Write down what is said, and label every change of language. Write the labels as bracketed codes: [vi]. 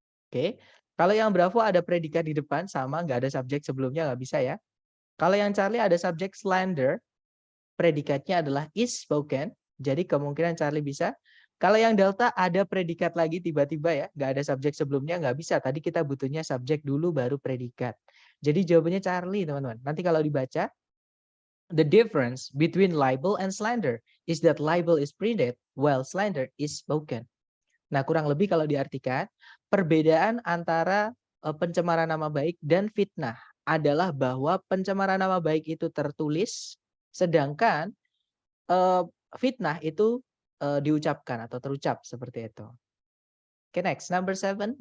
[id] Oke, kalau yang bravo ada predikat di depan sama nggak ada subjek sebelumnya nggak bisa ya. Kalau yang Charlie ada subjek slender, predikatnya adalah is spoken. Jadi kemungkinan Charlie bisa. Kalau yang delta ada predikat lagi tiba-tiba ya, nggak ada subjek sebelumnya nggak bisa. Tadi kita butuhnya subjek dulu baru predikat. Jadi jawabannya Charlie teman-teman. Nanti kalau dibaca, [en] the difference between libel and slander is that libel is printed while slander is spoken. [id] Nah, kurang lebih kalau diartikan, perbedaan antara pencemaran nama baik dan fitnah adalah bahwa pencemaran nama baik itu tertulis, sedangkan fitnah itu diucapkan atau terucap seperti itu. Oke, [en] next. Number 7.